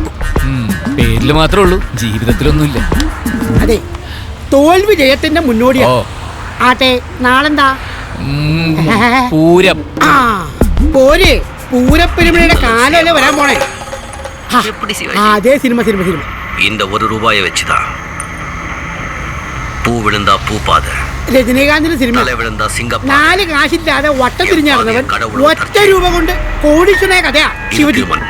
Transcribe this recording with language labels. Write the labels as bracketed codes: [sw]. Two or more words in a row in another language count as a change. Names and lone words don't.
[ml] പേരില് മാത്രമേ ഉള്ളൂ, ജീവിതത്തിലൊന്നുമില്ല. അതെ, തോൽവി ജയത്തിന്റെ മുന്നോടിയാ. ആട്ടെ, നാളെന്താ? പൂരം. ആ, പോര്. പൂരപ്പെരുമയുടെ കാലല്ലേ വരാൻ പോണേ. അതേ സിനിമ. [ta] இந்த 1 ரூபாயை வச்சுதான் பூ விழுந்தா பூ பாத, [ml] രജനീകാന്തിന്റെ സിനിമ. 4 കാശില്ലാതെ വട്ടം തിരിഞ്ഞിറങ്ങവൻ ഒറ്റ രൂപ കൊണ്ട് കോടീശ്വരനായ കഥയാ ശിവജി.